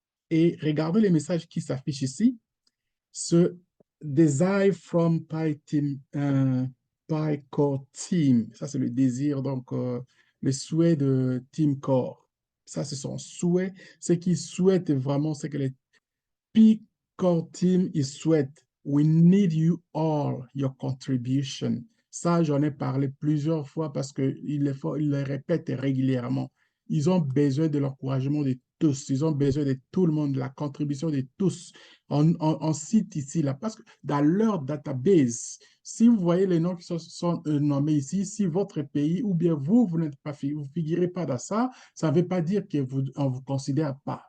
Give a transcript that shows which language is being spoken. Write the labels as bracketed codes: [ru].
[fr] Et regardez les messages qui s'affichent ici. Ce Desire from Pi Team, Pi Core Team. Ça, c'est le désir, donc le souhait de Team Core. Ça, c'est son souhait. Ce qu'il souhaite vraiment, c'est que les Pi Core Team, ils souhaitent. [en] We need you all, your contribution. [fr] Ça, j'en ai parlé plusieurs fois parce qu'ils le répètent régulièrement. Ils ont besoin de l'encouragement de tous. Ils ont besoin de tout le monde, de la contribution de tous. On cite ici, là, parce que dans leur database, si vous voyez les noms qui sont nommés ici, si votre pays ou bien vous n'êtes pas, vous figurez pas dans ça, ça ne veut pas dire que on vous considère pas.